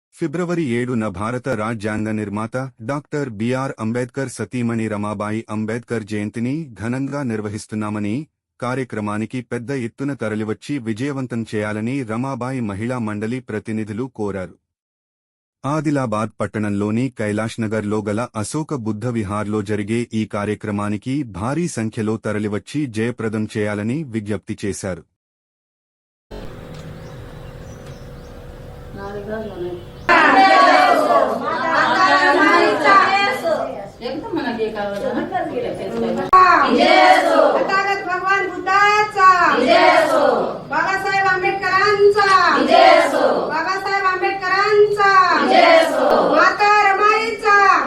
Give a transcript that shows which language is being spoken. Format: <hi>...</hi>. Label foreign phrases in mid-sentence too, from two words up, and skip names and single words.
<te>ఫిబ్రవరి 7న భారత రాజ్యాంగ నిర్మాత డాక్టర్ బిఆర్ అంబేద్కర్ సతీమణి రమాబాయి అంబేద్కర్ జయంతిని ఘనంగా నిర్వహిస్తున్నామని, కార్యక్రమానికి పెద్ద ఎత్తున తరలివచ్చి విజయవంతం చేయాలని రమాబాయి మహిళా మండలి ప్రతినిధులు కోరారు. ఆదిలాబాద్ పట్టణంలోని కైలాష్నగర్లో గల అశోక బుద్ధ విహార్లో జరిగే ఈ కార్యక్రమానికి భారీ సంఖ్యలో తరలివచ్చి జయప్రదం చేయాలని విజ్ఞప్తి చేశారు.</te> <mr>भगवान बुद्धाचा बाबासाहेब आंबेडकरांचा बाबासाहेब आंबेडकरांचा माता रमाईचा</mr>